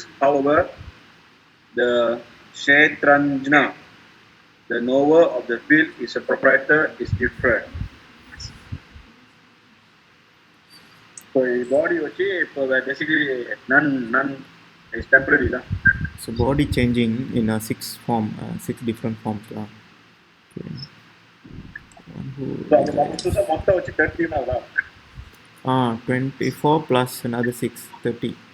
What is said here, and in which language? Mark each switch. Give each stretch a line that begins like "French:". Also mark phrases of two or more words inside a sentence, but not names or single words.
English: However, the Kshetranjna, the knower of the field, is a proprietor, is different. So, body basically none is temporary. So body changing in a six different forms lah. Okay. So,
Tamil: அந்த மொத்தம் வச்சு
English: 24 plus another 6, 30.